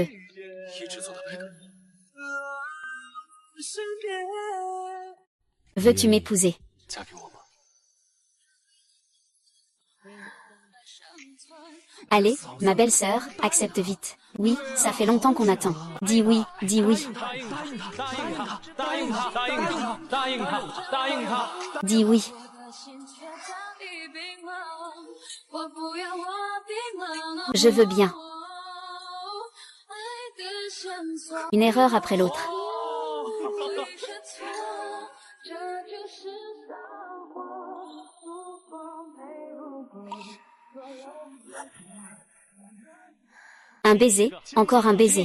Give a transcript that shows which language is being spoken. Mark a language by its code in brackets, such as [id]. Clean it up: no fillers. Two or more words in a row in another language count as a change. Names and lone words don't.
[zh] 一直走到白头。 [fr] Veux-tu m'épouser? [zh] 嫁给我吗？ [fr] Allez, ma belle-sœur, accepte vite. Oui, ça fait longtemps qu'on attend. Dis oui, dis oui. [zh] 答应他，答应他，答应他，答应他，答应他，答应他。 [fr] Dis oui. Je veux bien. Une erreur après l'autre. Un baiser, encore un baiser.